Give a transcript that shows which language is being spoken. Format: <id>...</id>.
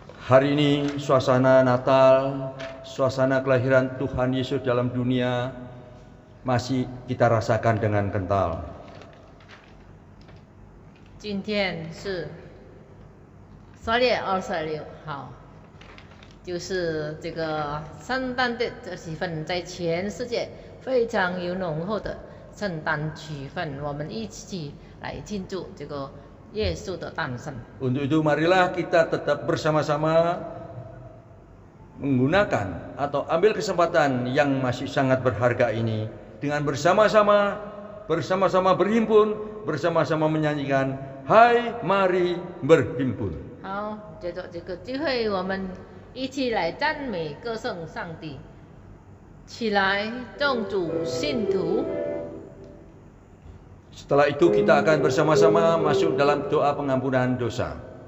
<id>Hari ini suasana Natal, suasana kelahiran Tuhan Yesus dalam dunia masih kita rasakan dengan kental.</id> <zh>今天是12月26号，就是这个圣诞的这气氛，在全世界非常有浓厚的圣诞气氛，我们一起来庆祝这个耶稣的诞生。</zh> <id>Untuk itu marilah kita tetap bersama-sama menggunakan atau ambil kesempatan yang masih sangat berharga ini dengan bersama-sama berhimpun, bersama-sama menyanyikan Hai mari berhimpun.</id> <zh>好，借着这个机会，我们一起来赞美歌颂上帝，起来，众主信徒。</zh> <id>Setelah itu kita akan bersama-sama masuk dalam doa pengampunan dosa.</id>